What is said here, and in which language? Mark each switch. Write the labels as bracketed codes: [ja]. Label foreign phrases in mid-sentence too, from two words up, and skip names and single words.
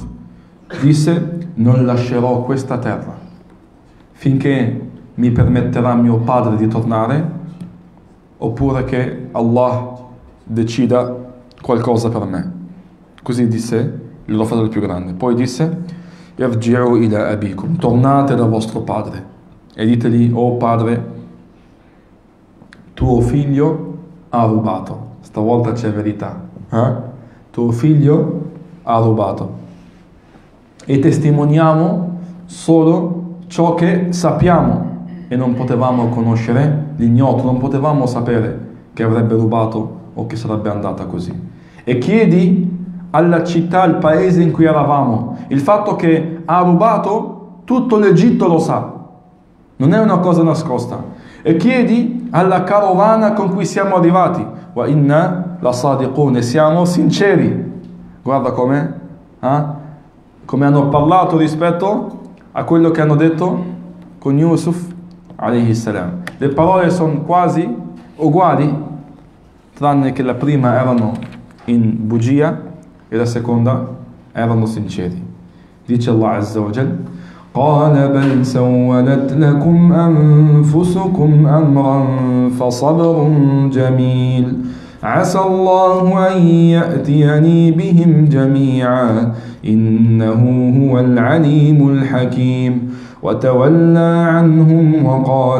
[it] Disse: non lascerò questa terra finché mi permetterà mio padre di tornare, oppure che Allah decida qualcosa per me. Così disse il loro fratello più grande. Poi disse: [ar] ارجعوا إلى أبيكم, [it] tornate da vostro padre e ditegli: oh padre, tuo figlio ha rubato. Stavolta c'è verità. Tuo figlio ha rubato. E testimoniamo solo ciò che sappiamo. E non potevamo conoscere l'ignoto, non potevamo sapere che avrebbe rubato o che sarebbe andata così. E chiedi alla città, al paese in cui eravamo, il fatto che ha rubato, tutto l'Egitto lo sa, non è una cosa nascosta. E chiedi alla carovana con cui siamo arrivati, [ar] وإنا لصادقون, [it] e siamo sinceri. Guarda come hanno parlato rispetto a quello che hanno detto con Yusuf [ar] عليه السلام. [it] Le parole sono quasi uguali, tranne che la prima erano in bugia e la seconda erano sinceri. [ar] Dice الله عز وجل: قال بل سولت لكم أنفسكم أمرا فصبر جميل عسى الله أن يأتيني بهم جميعا إنه هو العليم الحكيم وتولى عنهم وقال